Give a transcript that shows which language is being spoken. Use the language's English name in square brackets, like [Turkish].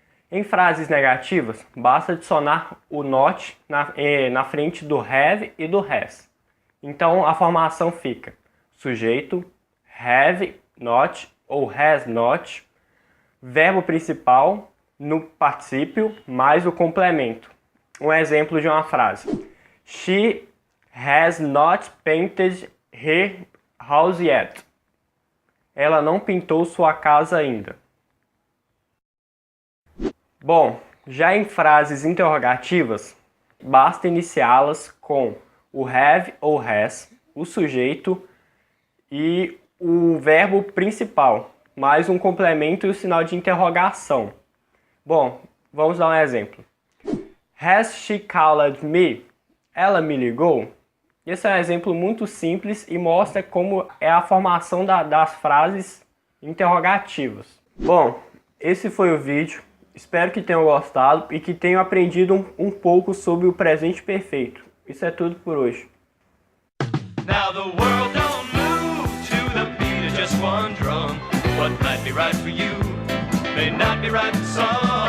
[Portuguese] Em frases negativas, basta adicionar o not na frente do have e do has. Então a formação fica sujeito, have not ou has not, verbo principal no particípio mais o complemento. Um exemplo de uma frase. [English] She has not painted her house yet. [Portuguese] Ela não pintou sua casa ainda. Bom, já em frases interrogativas, basta iniciá-las com o have ou has, o sujeito e o verbo principal, mais um complemento e o sinal de interrogação. Bom, vamos dar um exemplo. [English] Has she called me? [Portuguese] Ela me ligou? Esse é um exemplo muito simples e mostra como é a formação das frases interrogativas. Bom, esse foi o vídeo. Espero que tenham gostado e que tenham aprendido um pouco sobre o presente perfeito. Isso é tudo por hoje. [English] Now the world don't move to the beat of just one drum. What might be right for you may not be right for some.